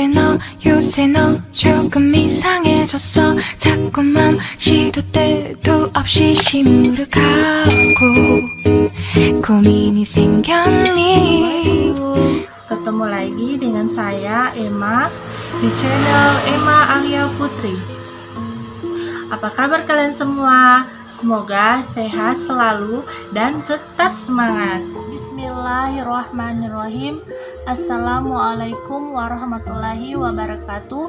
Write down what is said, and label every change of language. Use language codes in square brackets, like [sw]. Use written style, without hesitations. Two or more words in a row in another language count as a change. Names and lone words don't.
[ko] 요새 너 조금 이상해졌어. 자꾸만 시도 때도 없이 시무룩하고 고민이 생겼니. [id] Ketemu lagi dengan saya Emma di channel Emma Alia Putri. Apa kabar kalian semua? Semoga sehat selalu dan tetap semangat. [ar] بسم الله الرحمن الرحيم. السلام عليكم ورحمة الله وبركاته.